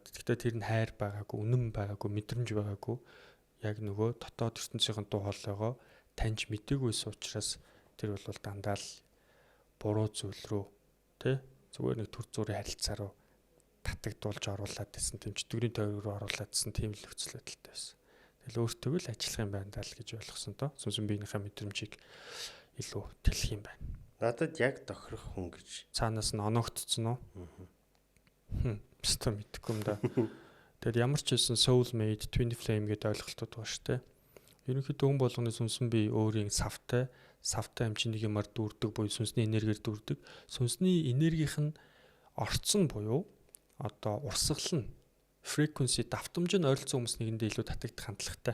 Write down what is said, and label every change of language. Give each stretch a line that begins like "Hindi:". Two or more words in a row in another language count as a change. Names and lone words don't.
Mongolian: Гэхдээ тэр нь хайр байгаагүй, үнэн байгаагүй, мэдрэмж байгаагүй. Яг нөгөө дотоод ертөнцийн дуу хоолойгоо таньж мдэггүйс учраас тэр бол дандаа л буруу зүйл рүү зүгээр нэг төр зүрийн харилцаа руу татагдуулж оруулаад байсан тийм чөтгөрийн тойрог руу оруулаад байсан тийм л нөхцөл байдалтай байсан. Тэгэл өөртөө л ажиллах юм байна даа л гэж ойлгосон доо. Сүнсэн биенийхээ мэдрэмжийг илүү тэлэх юм байна. Надад яг тохирох хүн гэж цаанаас нь оногдсон уу? Бистэ мэдгүй юм да. Тэгэд ямар ч байсан
English: soul made twin flame
Mongolian: гэдэг ойлголтууд байгаа шүү дээ. Ерөнхийдөө хүн болгоны сүнсэн бие өөрийн савтай амжиныг юмар дүүрдэг буюу сүнсний энергиэр дүүрдэг. Сүнсний энергийнх нь орцсон буюу одоо урсгал нь frequency давтамж нь ойролцоо хүмүүс нэгэндээ илүү татагдах хандлагатай.